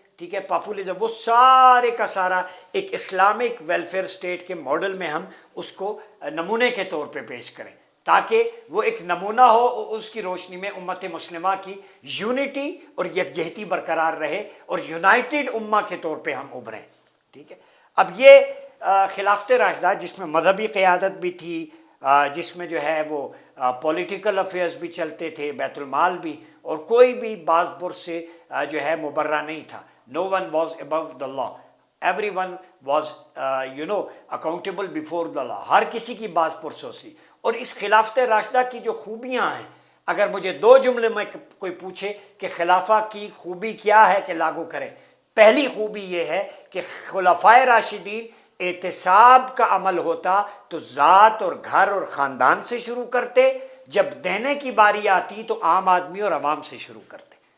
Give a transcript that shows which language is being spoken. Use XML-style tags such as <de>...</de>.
<ur>ٹھیک ہے، پاپولزم، وہ سارے کا سارا ایک اسلامک ویلفیئر سٹیٹ کے ماڈل میں ہم اس کو نمونے کے طور پہ پیش کریں، تاکہ وہ ایک نمونہ ہو اور اس کی روشنی میں امت مسلمہ کی یونٹی اور یکجہتی برقرار رہے اور یونائٹڈ امہ کے طور پہ ہم ابھریں، ٹھیک ہے۔ اب یہ خلافت راشدہ جس میں مذہبی قیادت بھی تھی، جس میں جو ہے وہ پولیٹیکل افیئرز بھی چلتے تھے، بیت المال بھی، اور کوئی بھی باز پرس سے جو ہے مبرہ نہیں تھا۔</ur> <en>No one was above the law. Everyone was accountable before the law.</en> <ur>ہر کسی کی باز پرسی۔ اور اس خلافت راشدہ کی جو خوبیاں ہیں، اگر مجھے 2 جملے میں کوئی پوچھے کہ خلافہ کی خوبی کیا ہے کہ لاگو کریں، پہلی خوبی یہ ہے کہ خلفائے راشدین احتساب کا عمل ہوتا تو ذات اور گھر اور خاندان سے شروع کرتے، جب دینے کی باری آتی تو عام آدمی اور عوام سے شروع کرتے۔</ur>